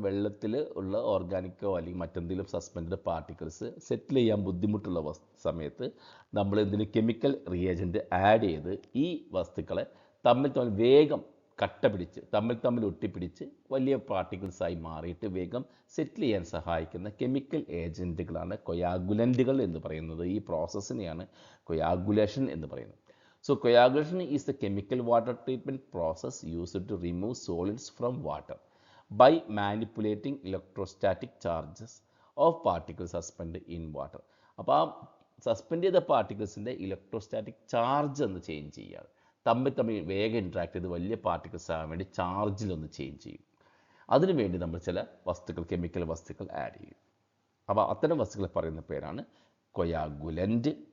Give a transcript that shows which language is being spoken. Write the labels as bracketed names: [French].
[Malayalam] വെള്ളത്തിൽ ഉള്ള ഓർഗാനിക്കോ അല്ലെങ്കിൽ മറ്റെന്തെങ്കിലും സസ്പെൻഡ് പാർട്ടിക്കിൾസ് സെറ്റിൽ ചെയ്യാൻ ബുദ്ധിമുട്ടുള്ള സമയത്ത് നമ്മൾ എന്തെങ്കിലും കെമിക്കൽ റിയേജൻറ്റ് ആഡ് ചെയ്ത് ഈ വസ്തുക്കളെ തമ്മിൽ വേഗം കട്ട പിടിച്ച് തമ്മിൽ ഒട്ടിപ്പിടിച്ച് വലിയ പാർട്ടിക്കിൾസായി മാറിയിട്ട് വേഗം സെറ്റിൽ ചെയ്യാൻ സഹായിക്കുന്ന കെമിക്കൽ ഏജൻറ്റുകളാണ് കൊയാഗുലൻറ്റുകൾ എന്ന് പറയുന്നത്. ഈ പ്രോസസ്സിനെയാണ് കൊയാഗുലേഷൻ എന്ന് പറയുന്നത്. [English] So coagulation is the chemical water treatment process used to remove solids from water by manipulating electrostatic charges of particles suspended in water. [Malayalam] അപ്പോൾ ആ സസ്പെൻഡ് ചെയ്ത പാർട്ടിക്കിൾസിൻ്റെ ഇലക്ട്രോസ്റ്റാറ്റിക് ചാർജ് ഒന്ന് ചേഞ്ച് ചെയ്യുക, തമ്മിൽ വേഗം ഇൻട്രാക്ട് ചെയ്ത് വലിയ പാർട്ടിക്കിൾസ് ആകാൻ വേണ്ടി ചാർജിലൊന്ന് ചേഞ്ച് ചെയ്യും. അതിനുവേണ്ടി നമ്മൾ ചില വസ്തുക്കൾ, കെമിക്കൽ വസ്തുക്കൾ ആഡ് ചെയ്യും. അപ്പോൾ അത്തരം വസ്തുക്കളെ പറയുന്ന പേരാണ് കൊയാഗുലൻ്റ്.